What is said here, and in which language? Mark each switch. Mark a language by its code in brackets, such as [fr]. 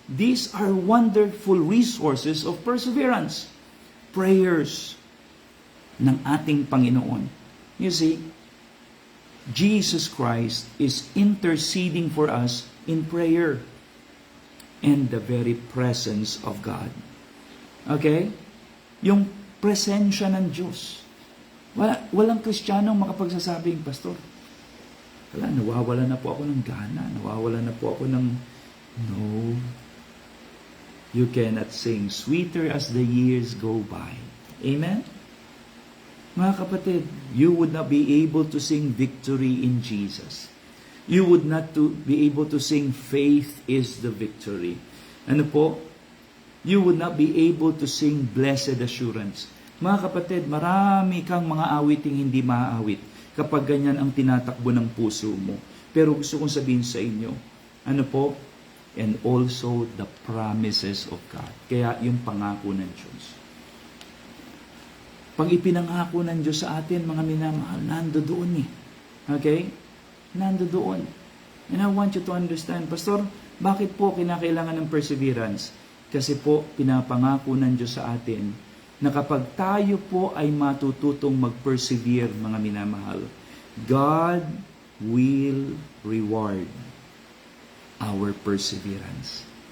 [en] These are wonderful resources of perseverance. [tl] Prayers ng ating Panginoon. [en] You see, Jesus Christ is interceding for us in prayer and the very presence of God. Okay? [tl] Yung presensya ng Diyos. Walang Kristiyanong makapagsasabing, Pastor, nawawala na po ako ng gana, nawawala na po ako ng... [en] No. You cannot sing sweeter as the years go by. Amen? [tl] Mga kapatid, [en] you would not be able to sing victory in Jesus. You would not be able to sing faith is the victory. [tl] Ano po? [en] You would not be able to sing blessed assurance. [tl] Mga kapatid, marami kang mga awiting hindi maaawit. kapag ganyan ang tinatakbo ng puso mo. Pero gusto kong sabihin sa inyo, ano po? [en] And also the promises of God. [tl] Kaya yung pangako ng Diyos. Pag ipinangako ng Diyos sa atin, mga minamahal, nando doon eh. Okay? Nando doon. [en] And I want you to understand, Pastor, [tl] bakit po kinakailangan ng perseverance? Kasi po, pinapangako ng Diyos sa atin na kapag tayo po ay matututong mag-persevere, mga minamahal, [en] God will reward our perseverance.